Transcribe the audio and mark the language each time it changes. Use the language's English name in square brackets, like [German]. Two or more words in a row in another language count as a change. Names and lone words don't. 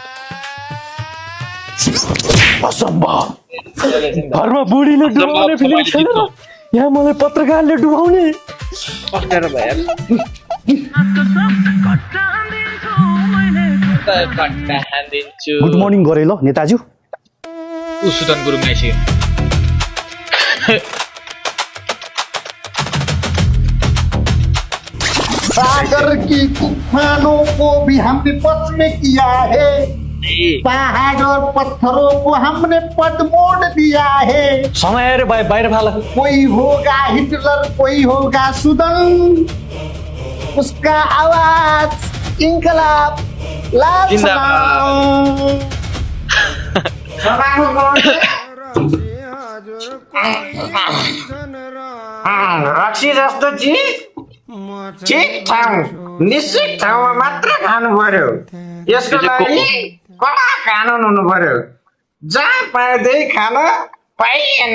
[Nepali] असम्भव घरमा बुढीले डुबाउने फिल्म खेलेर यहाँ मलाई पत्रकारले डुबाउने अप्ठ्यारो भयो [English] Good morning [Nepali] गरे ल नेताज्यू सुदन गुरुङ आइसक्यो [Hindi] सागर की तूफानों को भी हमने पथ में किया है पहाड़ और पत्थरों को हमने पद मोड़ दिया है [Nepali] समय आएर बाहिर फाल [Hindi] कोई होगा हिटलर कोई होगा सुदन उसका आवाज इंकलाब लाल [Nepali] रक्सी जस्तो चिज ठिक ठाउँ निश्चित ठाउँमा मात्र खानु पर्यो यसको लागि कडा कानुन हुनु पर्यो जहाँ पाए त्यही खान पाइएन